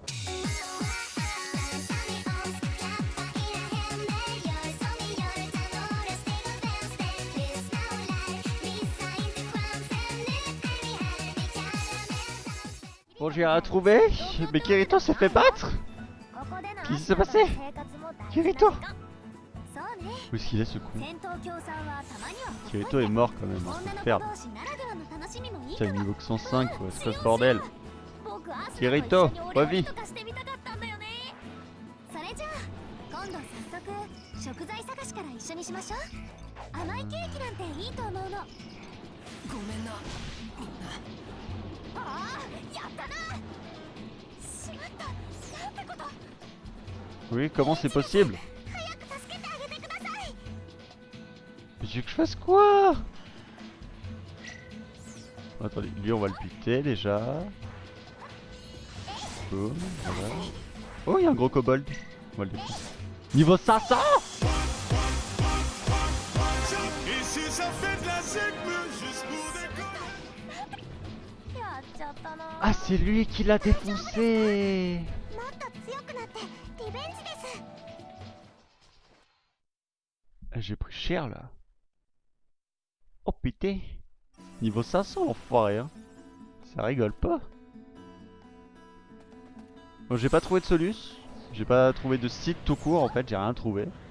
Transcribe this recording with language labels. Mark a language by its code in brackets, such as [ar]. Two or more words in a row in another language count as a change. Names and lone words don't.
[fr] Bon, j'ai rien trouvé, mais Kirito s'est fait battre. Qu'est-ce qui s'est passé? Kirito? Où est-ce qu'il est ce con? Kirito est mort quand même, on se perd. Putain, niveau que 105 quoi, c'est quoi ce bordel? Kirito, revis. [ja] 食材探しから一緒にしましょう。甘いケーキなんていいと思うの。ごめんなみんな。ああ、やったな。しまった。なんてこと。 [fr] Oui, comment c'est possible? [ja] 早く助けてあげてください。 [fr] Mais tu veux que je fasse quoi? Attendez, lui on va le buter déjà. Boum, voilà. Oh, il y a un gros kobold. On va le défoncer. Niveau 500! Et si ça fait de la secme juste pour déconner. [ja] やっちゃったな。 [fr] Ah, c'est lui qui l'a défoncé! [ja] もっと強くなってリベンジです。 [fr] Ah, j'ai pris cher là. Oh putain! Niveau 500, l'enfoiré, hein. Ça rigole pas. Bon, j'ai pas trouvé de soluce. J'ai pas trouvé de site tout court en fait, j'ai rien trouvé.